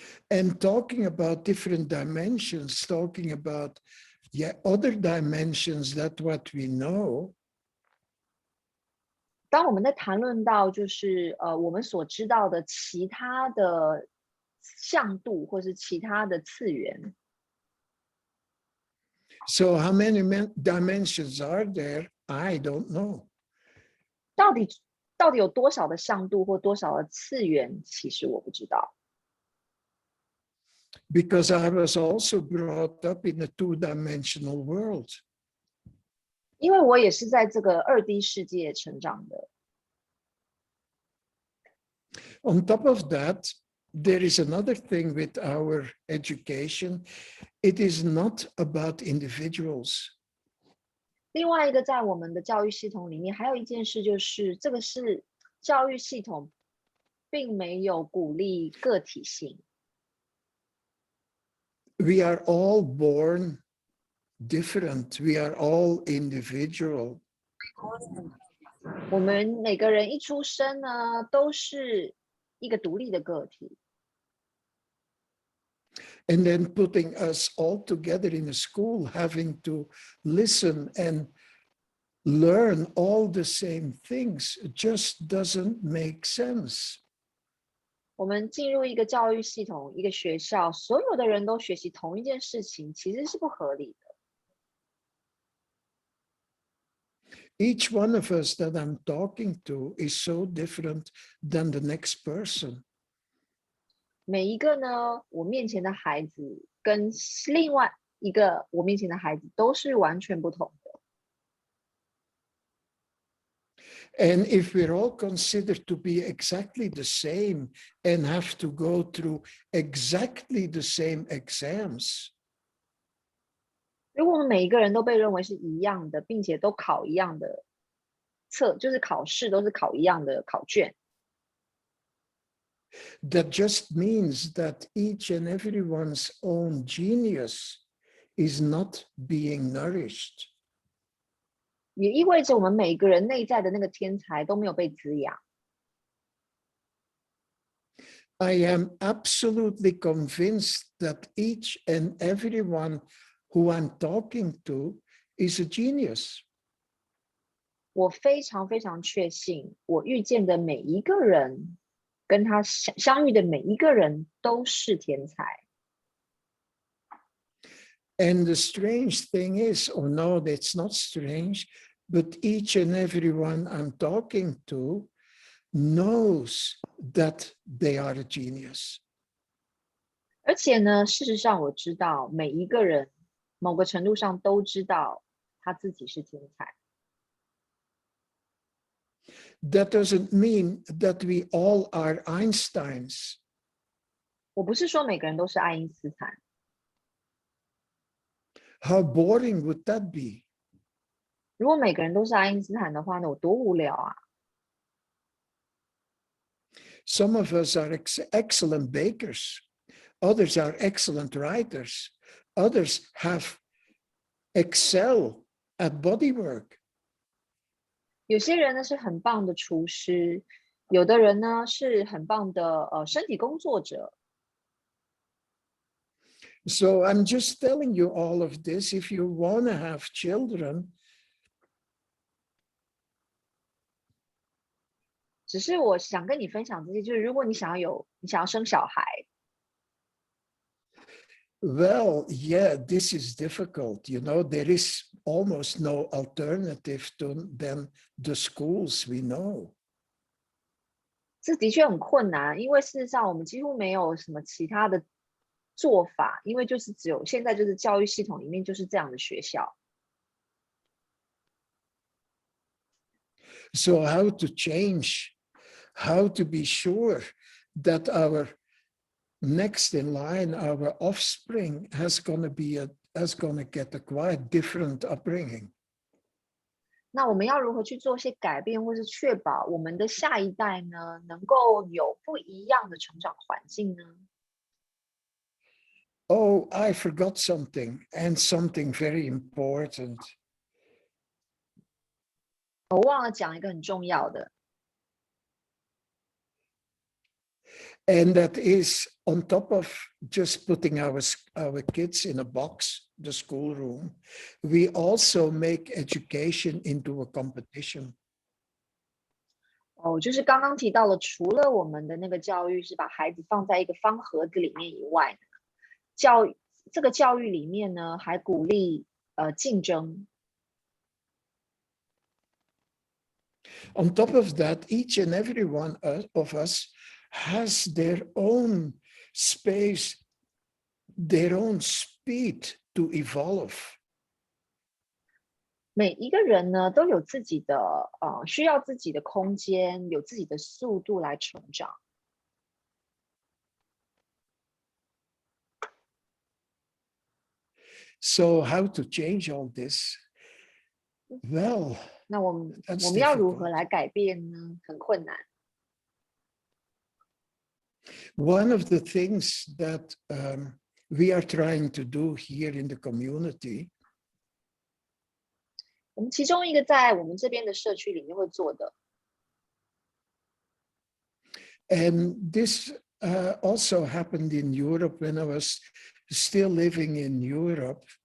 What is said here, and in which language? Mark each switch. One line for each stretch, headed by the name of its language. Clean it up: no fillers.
English: And talking about different dimensions, talking about other dimensions that what we know.
Chinese: 当我们在谈论到就是我们所知道的其他的向度或是其他的次元。
English: So how many dimensions are there? I don't know.
Chinese: 到底有多少的向度或多少的次元？其实我不知道。
English: Because I was also brought up in a two-dimensional world.
Chinese: 因为我也是在这个2D 世界成长的。
English: On top of that, there is another thing with our education. It is not about individuals.
Chinese: 另外一个，在我们的教育系统里面，还有一件事就是，这个是教育系统并没有鼓励个体性。
English: We are all born different. We are all individual.
Chinese: 我们每个人一出生呢，都是一个独立的个体。
English: And then putting us all together in a school, having to listen and learn all the same things, just doesn't make sense.
Chinese: 我们进入一个教育系统，一个学校，所有的人都学习同一件事情，其实是不合理的。
English: Each one of us that I'm talking to is so different than the next person.
Chinese: 每一个呢，我面前的孩子跟另外一个我面前的孩子都是完全不同的。
English: And if we're all considered to be exactly the same and have to go through exactly the same exams.
Chinese: 如果我们每一个人都被认为是一样的，并且都考一样的就是考试都是考一样的考卷。
English: That just means that each and everyone's own genius is not being nourished.
Chinese: 也意味着我们每个人内在的那个天才都没有被滋养。
English: I am absolutely convinced that each and everyone who I'm talking to is a genius.
Chinese: 我非常非常确信，我遇见的每一个人，跟他相遇的每一个人都是天才。
English: And the strange thing is, or no, that's not strange, but each and everyone I'm talking to knows that they are a genius.
Chinese: 而且呢，事实上我知道每一个人某个程度上都知道他自己是天才。
English: That doesn't mean that we all are Einsteins.
Chinese: 我不是说每个人都是爱因斯坦。
English: How boring would that be?
Chinese: 如果每个人都是爱因斯坦的话，那有多无聊啊！
English: Some of us are excellent bakers. Others are excellent writers. Others have excel at bodywork.
Chinese: 有些人呢是很棒的厨师，有的人呢是很棒的身体工作者。
English: So I'm just telling you all of this. If you want to have children,
Chinese: 只是我想跟你分享这些，就是如果你想要生小孩，
English: well, yeah, this is difficult. You know, there is almost no alternative than the schools we know.
Chinese: 这的确很困难，因为事实上我们几乎没有什么其他的做法，因为就是只有现在就是教育系统里面就是这样的学校。
English: So how to change? How to be sure that our next in line, our offspring, has going to get a quite different upbringing?
Chinese: 那我们要如何去做些改变，或是确保我们的下一代呢，能够有不一样的成长环境呢？
English: Oh, I forgot something, and something very important.
Chinese: 我忘了讲一个很重要的。
English: And that is on top of just putting our kids in a box, the schoolroom, we also make education into a competition.
Chinese: 就是刚刚提到了，除了我们的那个教育是把孩子放在一个方盒子里面以外，这个教育里面呢，还鼓励竞争。
English: On top of that, each and every one of us has their own space, their own speed to evolve.
Chinese: 每一个人呢都有自己的需要自己的空间，有自己的速度来成长。
English: So how to change all this? Well,
Chinese: 那我们
English: that's
Chinese: 要如何
English: difficult.
Chinese: 来改变呢？很困难。
English: One of the things that we are trying to do here in the community
Chinese: 我们其中一个在我们这边的社区里面会做的，
English: and this also happened in Europe when I was still living in Europe.